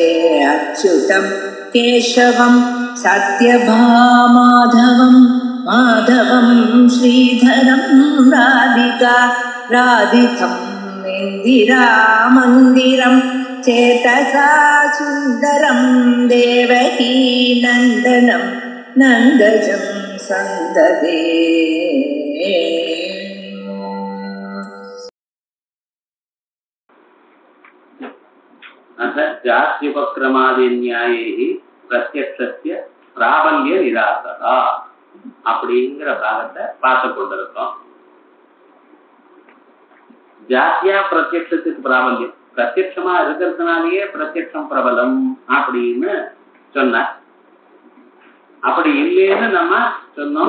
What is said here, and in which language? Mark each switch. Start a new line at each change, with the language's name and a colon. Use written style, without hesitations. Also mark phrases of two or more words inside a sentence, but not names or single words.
Sanskrit: अच्युतं केशवं सत्यभामाधवं माधवं श्रीधरं राधितं इन्दिरामन्दिरं चेतसा सुन्दरं देवकी नन्दनं नन्दजं सन्ददे। जात्युपक्रमादिन्यायैः प्रत्यक्षस्य प्राबल्य निराकरा
Tamil: அப்படிங்கிற பாகத்தை பார்த்து கொண்டிருக்கோம். ஜாத்தியா பிரத்யட்சத்துக்கு பிராபல்யம், பிரத்யட்சமா இருக்கிறதுனாலேயே பிரத்யட்சம் பிரபலம் அப்படின்னு சொன்ன, அப்படி இல்லைன்னு நம்ம சொன்னோம்.